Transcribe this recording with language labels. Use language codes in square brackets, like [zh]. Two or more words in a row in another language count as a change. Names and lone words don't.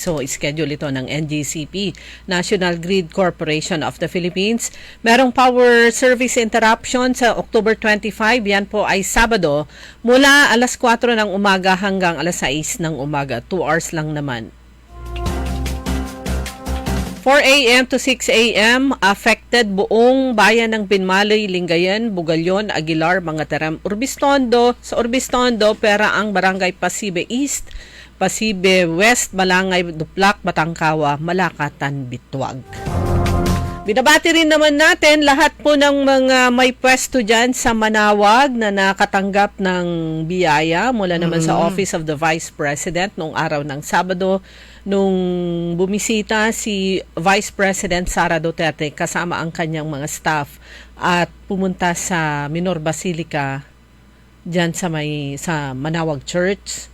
[tl] So, schedule ito ng NGCP, National Grid Corporation of the Philippines. Merong [en] power service interruption [tl] sa October 25. Yan po ay Sabado mula alas 4 ng umaga hanggang alas 6 ng umaga. [en] 2 hours [tl] lang naman. 4 a.m. [en] to 6 a.m. [tl] affected buong bayan ng Binmaloy, Lingayen, Bugalyon, Aguilar, Mangatarem, Urbistondo. Sa Urbistondo, pera ang Barangay Pasibe East, Pasibe West, Malangay, Duplak, Batangkawa, Malakatan, Bitwag. Binabati rin naman natin lahat po ng mga may pwesto dyan sa Manawag na nakatanggap ng biyaya mula naman sa Office of the Vice President noong araw ng Sabado nung bumisita si Vice President Sara Duterte kasama ang kanyang mga staff at pumunta sa Minor Basilica dyan sa Manawag Church.